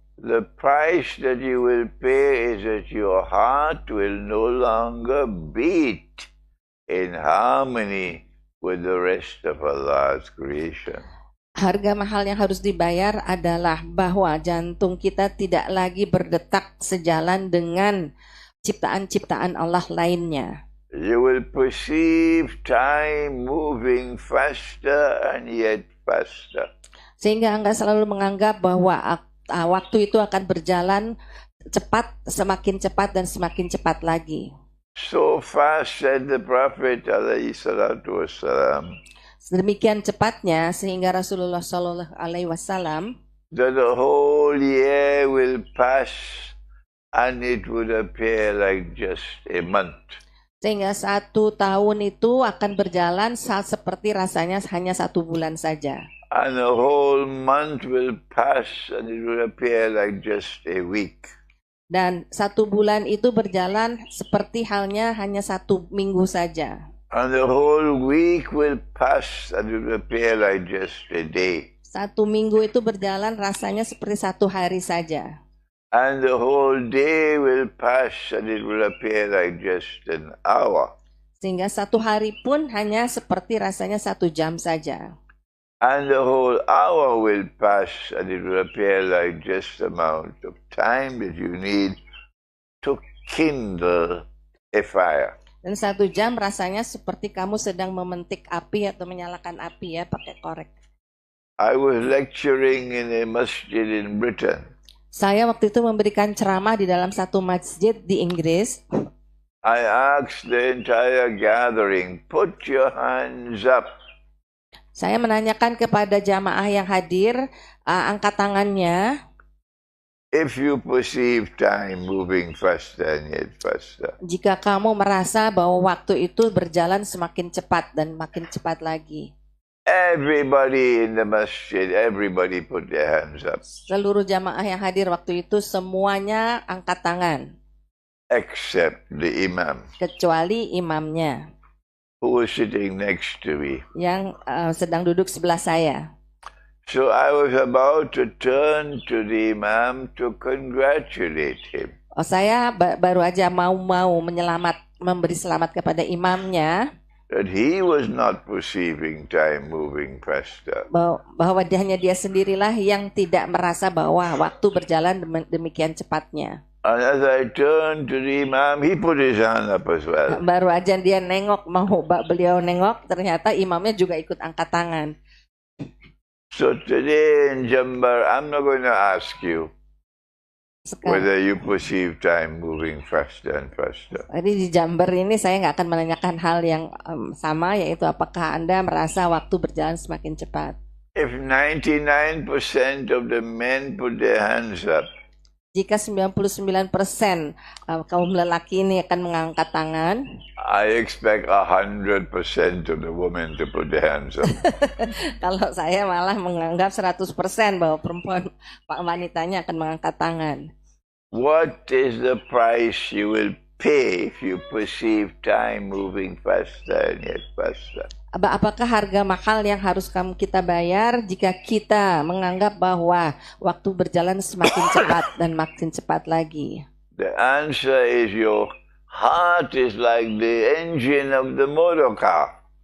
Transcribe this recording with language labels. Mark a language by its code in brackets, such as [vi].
[en] The price that you will pay is that your heart will no longer beat in harmony with the rest of Allah's creation. [id] Harga mahal yang harus dibayar adalah bahwa jantung kita tidak lagi berdetak sejalan dengan ciptaan-ciptaan Allah lainnya. [en] You will perceive time moving faster and yet faster. [id] Sehingga Anda selalu menganggap bahwa waktu itu akan berjalan cepat, semakin cepat dan semakin cepat lagi. [en] So fast, said the Prophet alayhi salatu wassalam, [id] Sedemikian cepatnya sehingga Rasulullah Shallallahu Alaihi Wasallam [en] that the whole year will pass and it would appear like just a month. [id] sehingga 1 tahun itu akan berjalan seperti rasanya hanya 1 bulan saja. [en] And the whole month will pass and it will appear like just a week. [id] Dan 1 bulan itu berjalan seperti halnya hanya 1 minggu saja. [en] And the whole week will pass and it will appear like just a day. [id] 1 minggu itu berjalan rasanya seperti 1 hari saja. [en] And the whole day will pass and it will appear like just an hour. [id] Sehingga 1 hari pun hanya seperti rasanya 1 jam saja. [en] And the whole hour will pass and it will appear like just the amount of time that you need to kindle a fire. [id] Dan 1 jam rasanya seperti kamu sedang memetik api atau menyalakan api ya pakai korek. [en] I was lecturing in a masjid in Britain. [id] Saya waktu itu memberikan ceramah di dalam satu masjid di Inggris. [en] I asked the entire gathering, put your hands up. [id] Saya menanyakan kepada jamaah yang hadir, angkat tangannya. [en] If you perceive time moving faster and yet faster. [id] Jika kamu merasa bahwa waktu itu berjalan semakin cepat dan makin cepat lagi. [en] Everybody in the masjid, everybody put their hands up. [id] Seluruh jamaah yang hadir waktu itu semuanya angkat tangan. [en] Except the imam. [id] Kecuali imamnya. [en] Who was sitting next to me. [id] Yang sedang duduk sebelah saya. [en] So I was about to turn to the imam to congratulate him. [id] Saya baru aja mau memberi selamat kepada imamnya. [en] That he was not perceiving time moving faster. [id] Bahwa hanya dia sendirilah yang tidak merasa bahwa waktu berjalan demikian cepatnya. [en] And as I turned to the imam, he put his hand up as well. [id] Baru aja dia nengok, beliau nengok, ternyata imamnya juga ikut angkat tangan. [en] So today in Jambar, I'm not going to ask you whether you perceive time moving faster and faster. [id] Jadi di Jambar ini saya nggak akan menanyakan hal yang sama, yaitu apakah Anda merasa waktu berjalan semakin cepat. [en] If 99% of the men put their hands up, [id] jika 99% kaum lelaki ini akan mengangkat tangan, [en] I expect 100% of the women to put their hands up. [id] Kalau saya malah menganggap 100% bahwa perempuan wanitanya akan mengangkat tangan. [en] What is the price you will pay if you perceive time moving faster and yet faster? [id] Apakah harga mahal yang harus kita bayar jika kita menganggap bahwa waktu berjalan semakin cepat dan makin cepat lagi? [en] The answer is your heart is like the engine of the motor car.